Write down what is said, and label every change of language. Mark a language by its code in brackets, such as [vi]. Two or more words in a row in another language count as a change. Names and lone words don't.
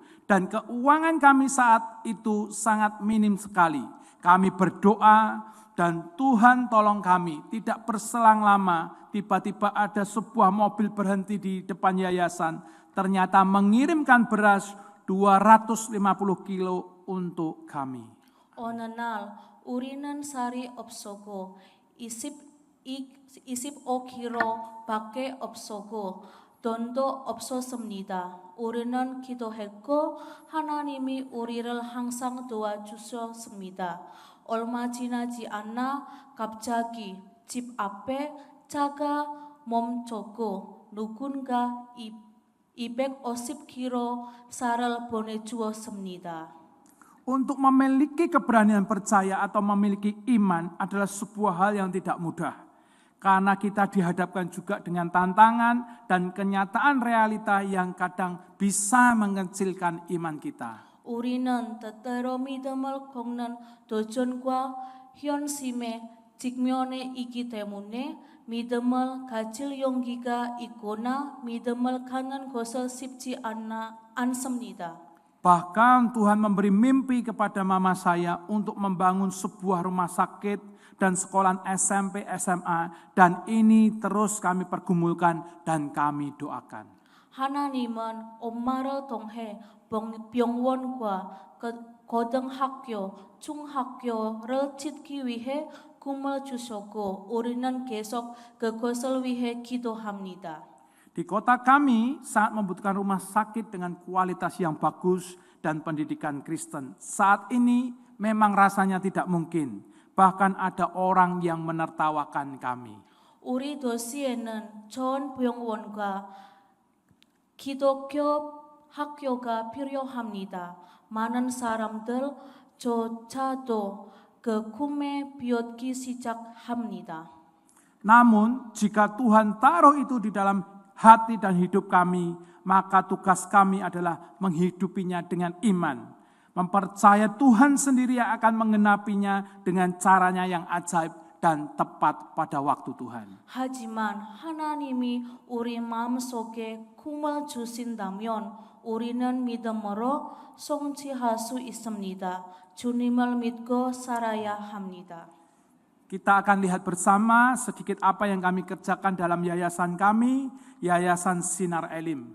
[id] Dan keuangan kami saat itu sangat minim sekali. Kami berdoa dan Tuhan tolong kami. Tidak berselang lama, tiba-tiba ada sebuah mobil berhenti di depan yayasan. Ternyata mengirimkan beras 250 kilo untuk kami. [ko] 어느 날 우리는 쌀이 없었고 25kg밖에 없었고 돈도 없었습니다. 우리는 기도했고 하나님이 우리를 항상 도와주셨습니다. 얼마 지나지 않아 갑자기 집 앞에 차가 멈췄고 누군가 250kg 쌀을 보내주었습니다. [id] Untuk memiliki keberanian percaya atau memiliki iman adalah sebuah hal yang tidak mudah. Karena kita dihadapkan juga dengan tantangan dan kenyataan realita yang kadang bisa mengecilkan iman kita. [ko] 우리는 때때로 믿음을 꺾는 도전과 현실에 직면해 있기 때문에 믿음을 가질 용기가 있거나 믿음을 갖는 것은 쉽지 않습니다. [id] Bahkan Tuhan memberi mimpi kepada mama saya untuk membangun sebuah rumah sakit dan sekolah SMP, SMA, dan ini terus kami pergumulkan dan kami doakan. [ko] 하나님은 엄마를 통해 병원과 고등학교, 중학교를 짓기 위해 꿈을 주셨고 우리는 계속 그것을 위해 기도합니다. [id] Di kota kami sangat membutuhkan rumah sakit dengan kualitas yang bagus dan pendidikan Kristen. Saat ini memang rasanya tidak mungkin. Bahkan ada orang yang menertawakan kami. [ko] 우리 도시에는 좋은 병원과 기독교 학교가 필요합니다. 많은 사람들조차도 그 꿈에 비웃기 시작합니다. [id] Namun jika Tuhan taruh itu di dalam hati dan hidup kami, maka tugas kami adalah menghidupinya dengan iman. Mempercaya Tuhan sendiri yang akan mengenapinya dengan caranya yang ajaib dan tepat pada waktu Tuhan. [ko] 하지만 하나님이 우리 마음속에 꿈을 주신다면 우리는 믿음으로 성취할 수 있습니다. 주님을 믿고 살아야 합니다. [id] Kita akan lihat bersama sedikit apa yang kami kerjakan dalam yayasan kami, Yayasan Sinar Elim.